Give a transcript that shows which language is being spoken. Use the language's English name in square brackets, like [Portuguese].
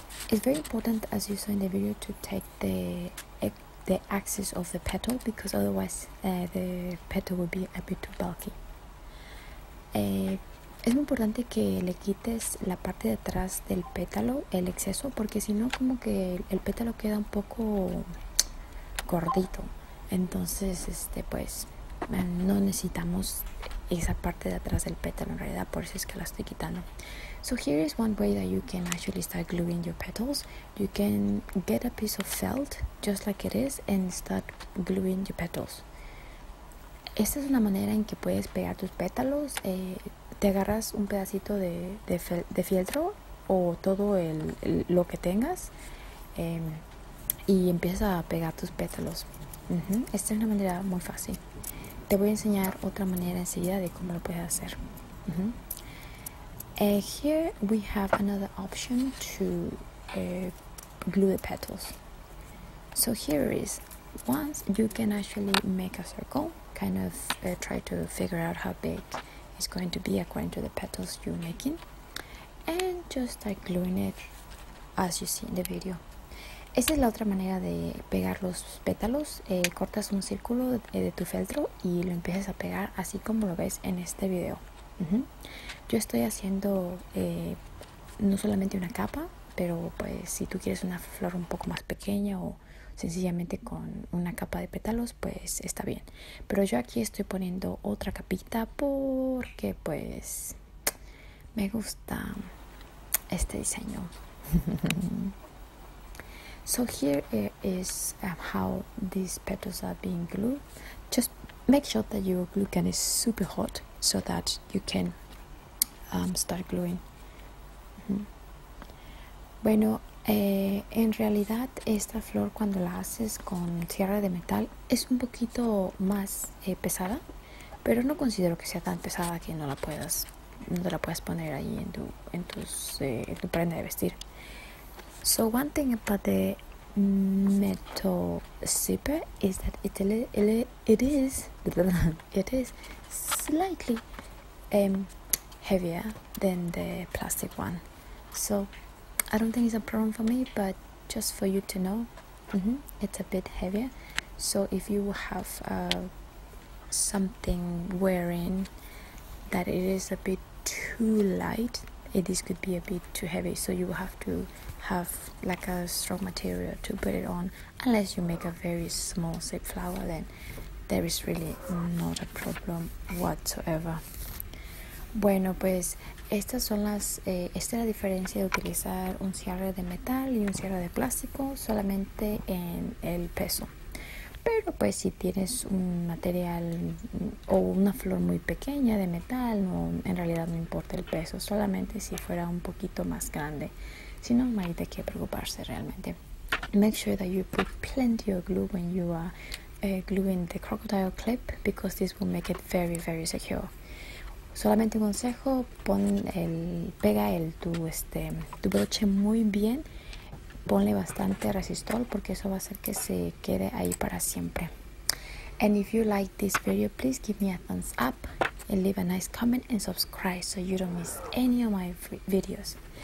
[English] It's very important, as you saw in the video, to take the axis of the petal, because otherwise the petal will be a bit too bulky. [Spanish] Es muy importante que le quites la parte de atrás del pétalo, el exceso, porque si no como que el pétalo queda un poco gordito. Entonces pues no necesitamos esa parte de atrás del pétalo en realidad, por eso es que la estoy quitando. [English] So here is one way that you can actually start gluing your petals. You can get a piece of felt just like it is and start gluing your petals. [Spanish] Esta es una manera en que puedes pegar tus pétalos. Te agarras un pedacito de fieltro o todo lo que tengas y empiezas a pegar tus pétalos. Esta es una manera muy fácil. Te voy a enseñar otra manera enseguida de cómo lo puedes hacer. [English] Here we have another option to glue the petals. So here is, once you can actually make a circle, kind of try to figure out how big it's going to be according to the petals you're making, and just start gluing it as you see in the video. [Spanish] Esta es la otra manera de pegar los pétalos. Cortas un círculo de tu feltro y lo empiezas a pegar así como lo ves en este video. Yo estoy haciendo no solamente una capa, pero pues si tú quieres una flor un poco más pequeña o sencillamente con una capa de pétalos, pues está bien. Pero yo aquí estoy poniendo otra capita porque pues me gusta este diseño. [English] So here is how these petals are being glued. Just make sure that your glue gun is super hot so that you can start gluing. [Spanish] Bueno, en realidad esta flor cuando la haces con cierre de metal es un poquito más pesada, pero no considero que sea tan pesada que no te la puedas poner ahí en tu prenda de vestir. [English] So one thing about the metal zipper is that it is slightly heavier than the plastic one. So I don't think it's a problem for me, but just for you to know, it's a bit heavier. So if you have something wearing that it is a bit too light, this could be a bit too heavy, so you will have to have like a strong material to put it on. Unless you make a very small zip flower, then there is really not a problem whatsoever. [Spanish] Bueno, pues estas son esta es la diferencia de utilizar un cierre de metal y un cierre de plástico, solamente en el peso. Pero pues si tienes un material o una flor muy pequeña de metal, no, en realidad no importa el peso, solamente si fuera un poquito más grande. Si no, no hay de qué preocuparse realmente. [English] Make sure that you put plenty of glue when you are gluing the crocodile clip, because this will make it very, very secure. [Spanish] Solamente un consejo, pega tu broche muy bien. Ponle bastante resistol porque eso va a hacer que se quede ahí para siempre. [English] And if you like this video, please give me a thumbs up and leave a nice comment and subscribe so you don't miss any of my videos.